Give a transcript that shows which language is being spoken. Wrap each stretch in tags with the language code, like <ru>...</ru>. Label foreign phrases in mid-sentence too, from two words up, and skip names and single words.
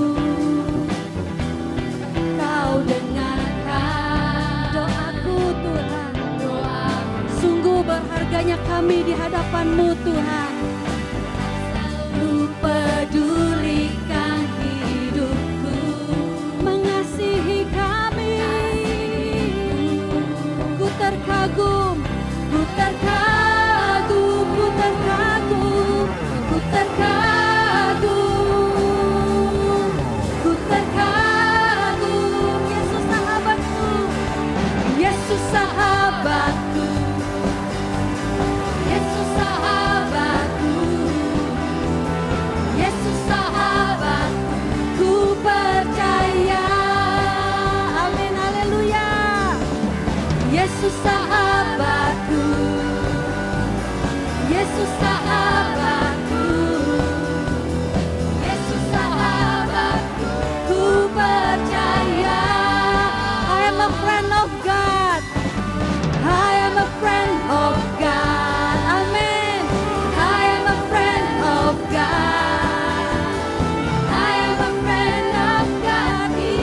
<id>Kau dengarkan doaku Tuhan. Sungguh berharganya kami di hadapan-Mu Tuhan. Selalu pedulikan hidupku, mengasihi kami. Ku terkagum, ku terkagum, ku terkagum, ku terkagum, ku terkagum. Yesus sahabatku, Yesus sahabatku, Yesus sahabatku, Yesus sahabatku, ku percaya. Amin, haleluya. Yesus sahabatku, Yesus sahabatku, Yesus sahabatku, ku percaya.</id> <en>I am a friend of God, I am a friend of God, amen. I am a friend of God, I am a friend of God,</en>